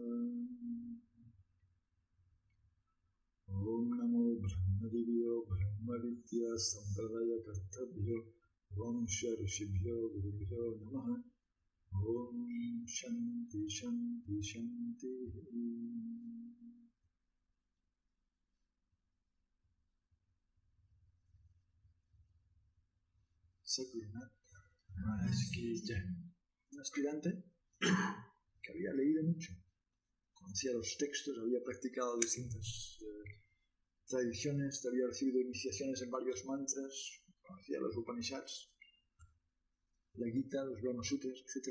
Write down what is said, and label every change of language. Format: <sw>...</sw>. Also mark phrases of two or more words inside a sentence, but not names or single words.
<sa>ॐ नमो ब्रह्मादिव्यो ब्रह्मविद्या सम्प्रदाय कर्तभ्यो वंश ऋषिभ्यो गुरुभ्यो नमः ॐ शान्ति शान्ति शान्ति Sakurunath</sa> <hi>महाराज की जय.</hi> <es>Un aspirante que había leído mucho, conocía los textos, había practicado distintas tradiciones, había recibido iniciaciones en varios mantras, conocía los Upanishads, la Gita, los Brahma Sutras, etc.</es>